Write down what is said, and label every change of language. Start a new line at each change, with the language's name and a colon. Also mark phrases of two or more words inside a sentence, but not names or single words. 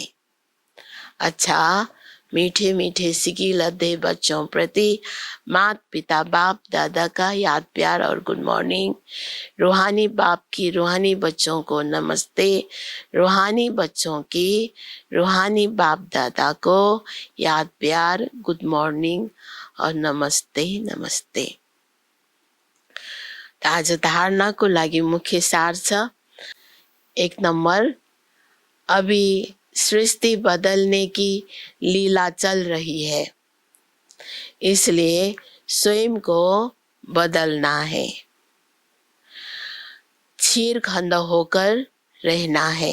Hindi: अच्छा, मीठे मीठे सिकी लद्दे बच्चों प्रति माता पिता बाप दादा का याद प्यार और
English: good morning.
Hindi: रूहानी बाप की रूहानी बच्चों को नमस्ते, रूहानी बच्चों की रूहानी बाप दादा को याद प्यार
English: good morning
Hindi: और नमस्ते नमस्ते।
Nepali: आज धारणाको लागि मुख्य सार छ।
Hindi: 1 नंबर, अभी सृष्टि बदलने की लीला चल रही है, इसलिए स्वयं को बदलना है, छीरखण्ड होकर रहना है।